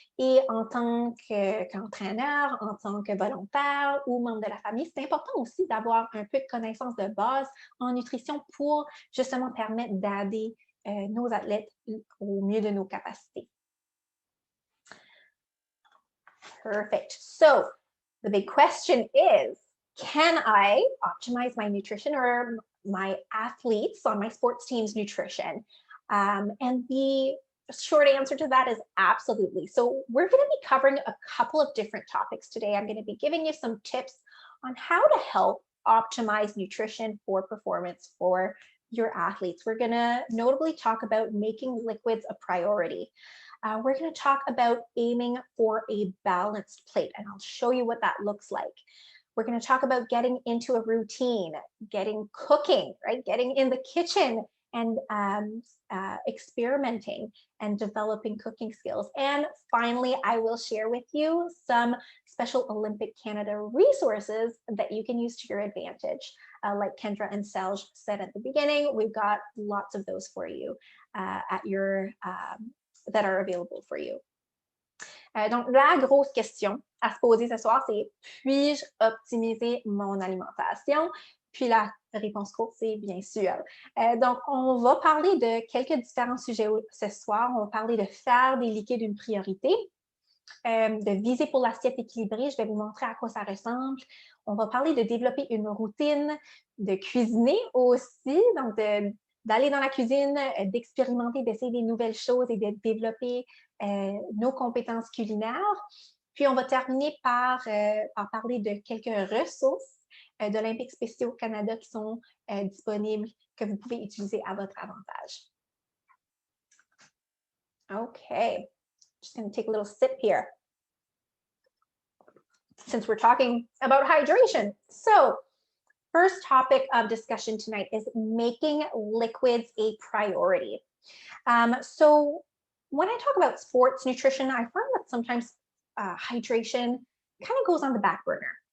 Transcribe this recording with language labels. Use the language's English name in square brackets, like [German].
[French] Et en tant qu'entraîneur, en tant que volontaire ou membre de la famille, c'est important aussi d'avoir un peu de connaissances de base en nutrition pour justement permettre d'aider nos athlètes au mieux de nos capacités. [English] Perfect. So, the big question is, can I optimize my nutrition or my athletes on my sports team's nutrition? And the short answer to that is absolutely. So we're going to be covering a couple of different topics today. I'm going to be giving you some tips on how to help optimize nutrition for performance for your athletes. We're going to notably talk about making liquids a priority. We're going to talk about aiming for a balanced plate, and I'll show you what that looks like. We're going to talk about getting into a routine, cooking, right? Getting in the kitchen and experimenting and developing cooking skills. And finally, I will share with you some Special Olympic Canada resources that you can use to your advantage. Like Kendra and Serge said at the beginning, we've got lots of those for you that are available for you. [French] Donc, la grosse question à se poser ce soir, c'est puis-je optimiser mon alimentation? Puis la réponse courte, c'est bien sûr. Donc, on va parler de quelques différents sujets ce soir. On va parler de faire des liquides une priorité, de viser pour l'assiette équilibrée. Je vais vous montrer à quoi ça ressemble. On va parler de développer une routine, de cuisiner aussi, donc d'aller dans la cuisine, d'expérimenter, d'essayer des nouvelles choses et de développer nos compétences culinaires. Puis, on va terminer par parler de quelques ressources d'Olympiques spéciaux au Canada qui sont disponibles, que vous pouvez utiliser à votre avantage. [English] Okay, just going to take a little sip here, since we're talking about hydration. So, first topic of discussion tonight is making liquids a priority. So when I talk about sports nutrition, I find that sometimes hydration kind of goes on the back burner.